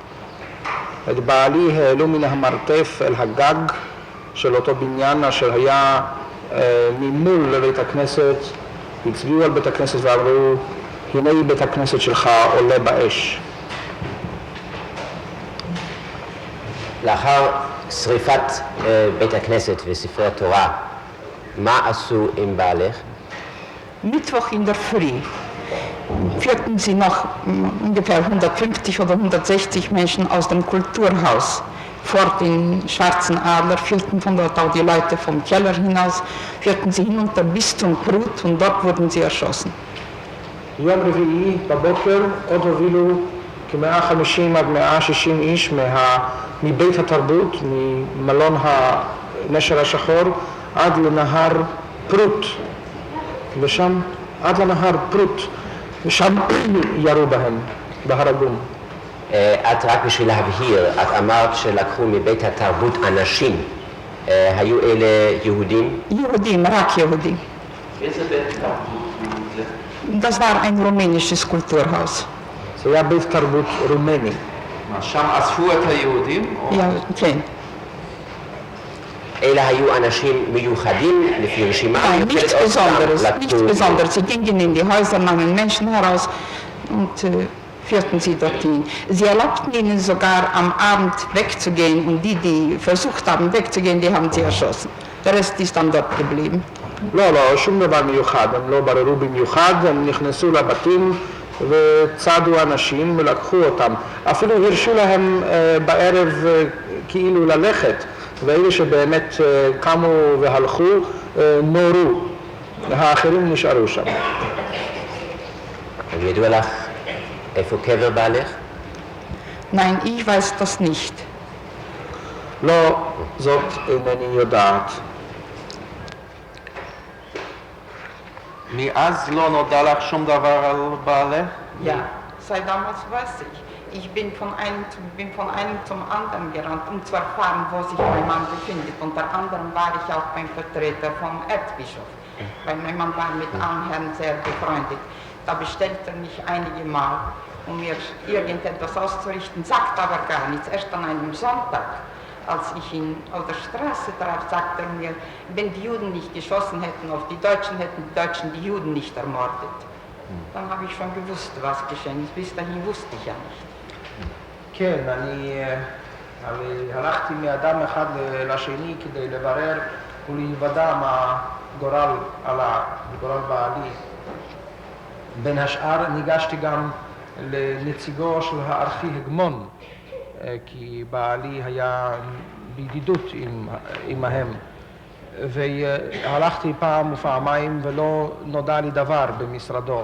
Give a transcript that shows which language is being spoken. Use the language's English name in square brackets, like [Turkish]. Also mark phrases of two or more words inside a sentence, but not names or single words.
[Hebrew] את בעלי העלו מן המרתף אל הגג של אותו בניין אשר היה ממול לבית הכנסת. הצביעו על בית הכנסת ואמרו, הנה בית הכנסת שלך עולה באש. לאחר שריפת בית הכנסת וספרי התורה, מה עשו עם בעלך? [German] Mittwoch in der Früh führten sie noch ungefähr 150 oder 160 Menschen aus dem Kulturhaus vor den Schwarzen Adler, führten von dort auch die Leute vom Keller hinaus, führten sie hinunter bis zum Krut und dort wurden sie erschossen. [Hebrew] יום רביעי בבוקר עוד הובילו כ-150 עד 160 איש מבית התרבות, ממלון הנשר השחור, עד לנהר פרוט, ושם, עד לנהר פרוט, ושם ירו בהם, בהרגום. את רק בשביל להבהיר, את אמרת שלקחו מבית התרבות אנשים, היו אלה יהודים? [German] Juden, רק Juden. Das war ein rumänisches Kulturhaus. [Hebrew] זה היה בית תרבות רומני. שם אספו את היהודים? Ja, כן. אלה היו אנשים מיוחדים לפי רשימה? [German] Nein, nichts Besonderes, nichts Besonderes. Sie gingen in die Häuser, nahmen Menschen heraus und führten sie dorthin. Sie erlaubten ihnen sogar am Abend wegzugehen und die versucht haben wegzugehen, die haben sie erschossen. Der Rest ist dann dort geblieben. [Hebrew] לא, שום דבר מיוחד, הם לא בררו במיוחד, הם נכנסו לבתים וצעדו אנשים ולקחו אותם. אפילו הרשו להם בערב כאילו ללכת, ואלה שבאמת קמו והלכו נורו, האחרים נשארו שם. ידוע לך איפה קבר בעלך? [German] Nein, ich weiß das nicht. [Hebrew] לא, זאת אינני יודעת. מאז לא נודע לך שום דבר על בעלך? [German] Ja, seit damals weiß ich. Ich bin von einem zum anderen gerannt, um zu erfahren, wo sich mein Mann befindet. Unter anderem war ich auch beim Vertreter vom Erzbischof, weil mein Mann war mit allen Herren sehr befreundet. Da bestellt er mich einige Mal, um mir irgendetwas auszurichten, sagt aber gar nichts. Erst an einem Sonntag, als ich ihn auf der Straße traf, sagt er mir, wenn die Juden nicht geschossen hätten auf die Deutschen, hätten die Deutschen die Juden nicht ermordet. Dann habe ich schon gewusst, was geschehen ist. Bis dahin wusste ich ja nicht. [Hebrew] כן, אני הלכתי מאדם אחד לשני כדי לברר ולהיוודע מה גורל בעלי. בין השאר ניגשתי גם לנציגו של הארכי הגמון, כי בעלי היה בידידות עמהם, והלכתי פעם ופעמיים ולא נודע לי דבר במשרדו.